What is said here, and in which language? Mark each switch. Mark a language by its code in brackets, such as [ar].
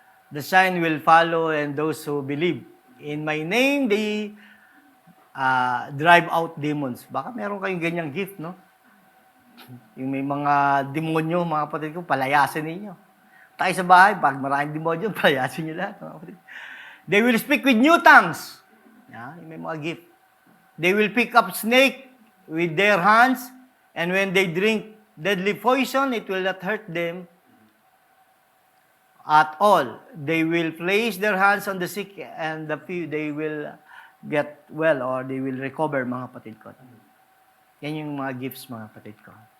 [en] The sign will follow and those who believe. In my name, they drive out demons. [tl] Baka meron kayong ganyang gift, no? Yung may mga demonyo, mga kapatid ko, palayasin ninyo. Tayo sa bahay, pag maraming demonyo, palayasin nyo lahat, mga kapatid. [en] They will speak with new tongues. [tl] Yan, may mga gift. [en] They will pick up snake with their hands, and when they drink deadly poison, it will not hurt them at all. They will place their hands on the sick, and the few, they will get well, or they will recover, [tl] mga kapatid ko. Yan yung mga gifts, mga kapatid ko.